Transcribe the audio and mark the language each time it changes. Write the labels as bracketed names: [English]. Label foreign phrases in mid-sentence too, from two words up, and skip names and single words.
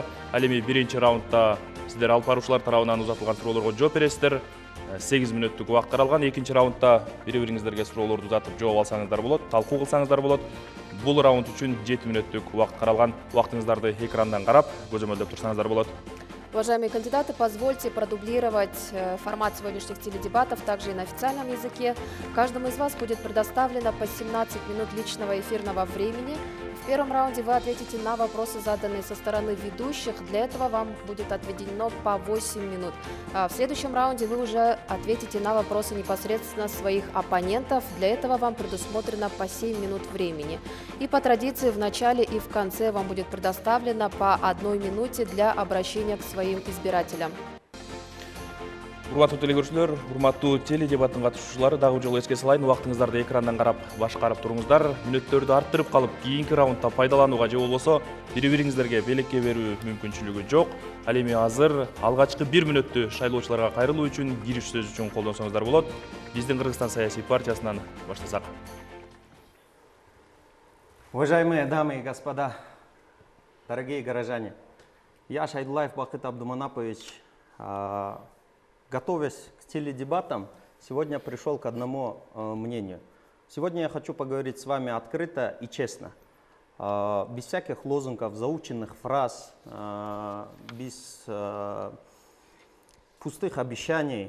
[Kyrgyz] Ал эми биринчи раундда сиздер алып баруучулар тарабынан узатылган суроолорго жооп бересиздер. 8 мүнөттүк убакыт каралган. Экинчи раундда бири-бириңиздерге суроолорду узатып жооп алсаңыздар болот, талкуу кылсаңыздар болот. Бул раунд үчүн 7 мүнөттүк убакыт каралган. Убактыңыздарды экрандан карап, көзөмөлдөп турсаңыздар болот. [Russian] Уважаемые кандидаты, позвольте продублировать формат сегодняшних теледебатов также и на официальном языке. Каждому из вас будет предоставлено по 17 минут личного эфирного времени. В первом раунде вы ответите на вопросы, заданные со стороны ведущих. Для этого вам будет отведено по 8 минут. А в следующем раунде вы уже ответите на вопросы непосредственно своих оппонентов. Для этого вам предусмотрено по 7 минут времени. И по традиции в начале и в конце вам будет предоставлено по 1 минуте для обращения к своим избирателям. [Kyrgyz] Урматтуу телекөрүүчүлөр, урматтуу теледебаттын катышуучулары, дагы жолу эске салайын, убактыңыздарды экрандан карап башкарып туруңуздар. Мүнөттөрдү арттырып калып, кийинки раундда пайдаланууга же болбосо бири-бириңиздерге белекке берүү мүмкүнчүлүгү жок. Ал эми азыр алгачкы 1 мүнөттү шайлоочуларга кайрылуу үчүн, кириш сөз үчүн колдонсоңуздар болот. Биздин Кыргызстан саясий партиясынан баштасак. [Russian] Уважаемые дамы и господа, дорогие горожане, я, Шайдуллаев Бакыт Абдуманапович, готовясь к теледебатам, сегодня пришел к одному мнению. Сегодня я хочу поговорить с вами открыто и честно, без всяких лозунгов, заученных фраз, без пустых обещаний.